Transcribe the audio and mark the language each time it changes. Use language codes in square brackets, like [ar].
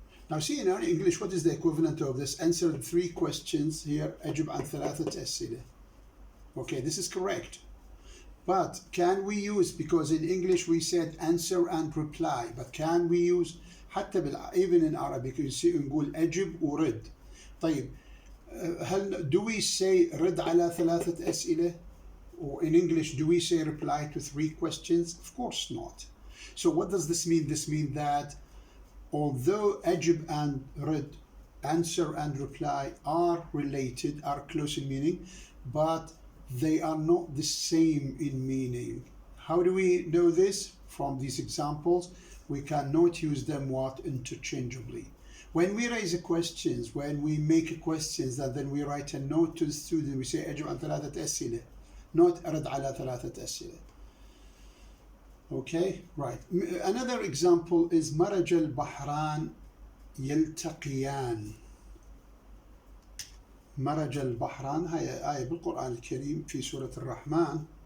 [en] Now see in our English, what is the equivalent of this? Answer three questions here. [ar] أجب عن ثلاثة أسئلة. [en] Okay, this is correct. But can we use, because in English we said answer and reply, but can we use even in Arabic you see [ar] نقول أجب ورد. طيب [en] do we say [ar] رد على ثلاثة أسئلة? [en] Or in English do we say reply to three questions? Of course not. So what does this mean? This means that although أجب and رد, answer and reply, are related, are close in meaning, but they are not the same in meaning. How do we know this? From these examples, we cannot use them interchangeably. When we raise questions, when we make questions, that then we write a note to the student, we say [ar] أجب عن ثلاثة أسئلة, [en] not [ar] أرد على ثلاثة أسئلة. [en] Okay, right. Another example is [ar] مرج البحران يلتقيان. مرج البحران هي آية بالقرآن الكريم في سورة الرحمن.